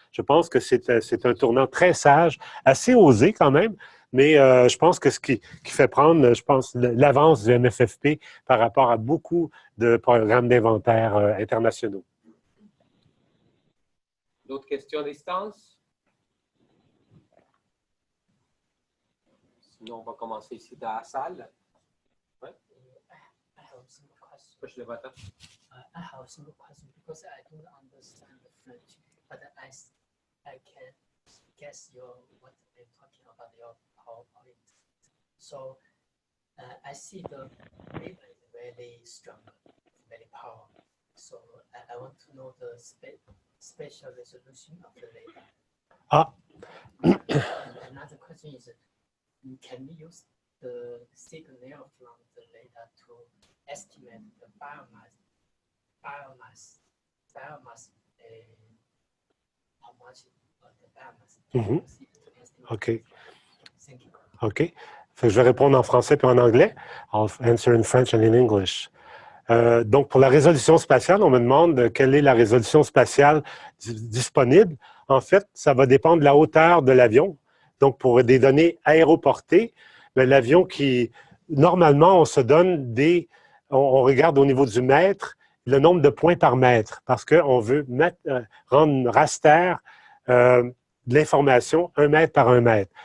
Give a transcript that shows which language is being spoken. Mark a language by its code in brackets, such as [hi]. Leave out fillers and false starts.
[fr] Je pense que c'est un tournant très sage, assez osé quand même, mais je pense que ce qui fait prendre, je pense, l'avance du MFFP par rapport à beaucoup de programmes d'inventaire internationaux. D'autres questions à distance? Sinon, on va commencer ici dans la salle. Ouais. [en] I have a simple question. Push the button. I have a simple question because I don't understand the French, but I can guess what they're talking about your PowerPoint. So I see the radar is very strong, very powerful. So I want to know the spatial resolution of the radar. Ah. And another question is, can we use the signal from the radar to estimate the biomass, how much of the biomass can we use it to estimate? OK. Thank you. OK. [fr] Fait que je vais répondre en français puis en anglais. [en] I'll answer in French and in English. [fr] Donc, pour la résolution spatiale, on me demande quelle est la résolution spatiale disponible. En fait, ça va dépendre de la hauteur de l'avion. Donc, pour des données aéroportées, l'avion qui, normalement, on se donne on regarde au niveau du mètre, le nombre de points par mètre, parce qu'on veut rendre raster de l'information 1 mètre par 1 mètre.